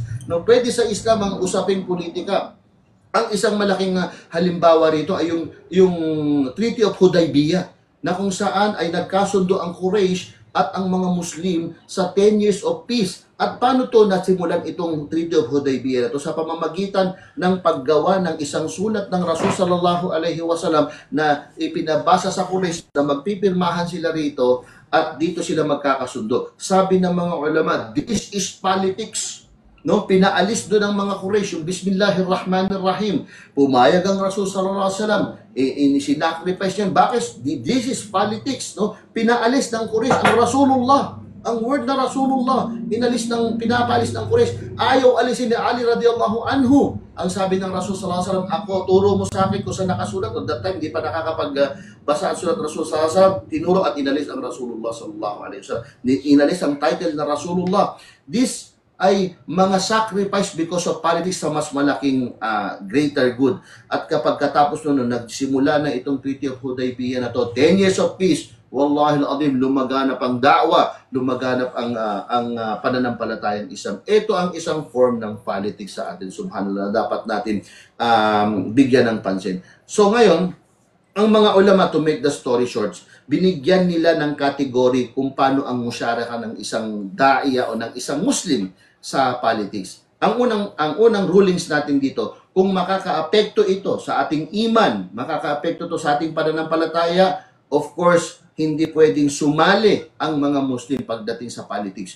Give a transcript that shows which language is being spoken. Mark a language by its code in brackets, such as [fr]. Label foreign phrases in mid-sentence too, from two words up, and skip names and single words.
[tl] No, pwede sa Islam ang usaping politika. Ang isang malaking halimbawa rito ay yung Treaty of Hudaybiyah, na kung saan ay nagkasundo ang Quraysh at ang mga Muslim sa [en] 10 years of peace. [tl] At paano to nasimulan itong Treaty of Hudaybiyah na to? Sa pamamagitan ng paggawa ng isang sulat ng Rasul [ar] صلى الله عليه وسلم [tl] na ipinabasa sa Quraysh na magpipirmahan sila rito at dito sila magkakasundo. Sabi ng mga ulama, [en] this is politics. [tl] No, pinaalis doon ang mga Quraysh yung Bismillahirrahmanirrahim. Pumayag ang Rasul [ar] صلى الله عليه وسلم, [tl] sinacrifice niyan. Bakit? [en] This is politics, no? [tl] Pinaalis ng Quraysh ang Rasulullah. Ang word na Rasulullah, pinapaalis ng Quraysh. Ayaw alisin ni Ali [ar] رضي الله عنه. [tl] Ang sabi ng Rasul [ar] صلى الله عليه وسلم, [tl] ako, turo mo sa akin kung saan nakasulat. [en] At that time, [tl] di pa nakakapagbasa ang sulat Rasul [ar] صلى الله عليه وسلم. [tl] Tinuro at inalis ang Rasulullah [ar] صلى الله عليه وسلم. [tl] Inalis ang title na Rasulullah. This ay mga sacrifice [en] because of politics [tl] sa mas malaking [en] greater good. [tl] At kapag katapos nun, nagsimula na itong Treaty of Hudaybiyah na to, [en] 10 years of peace, [ar] والله العظيم, [tl] lumaganap ang da'wa, lumaganap ang pananampalatayang Islam. Ito ang isang form ng politics sa atin, subhanallah, dapat natin bigyan ng pansin. So ngayon, Ang mga ulama, [en] to make the story short, [tl] binigyan nila ng kategory kung paano ang musyaraka ng isang daiya o ng isang Muslim sa politics. Ang unang rulings natin dito, kung makakaapekto ito sa ating iman, makakaapekto ito sa ating pananampalataya, [en] of course, [tl] hindi pwedeng sumali ang mga Muslim pagdating sa politics.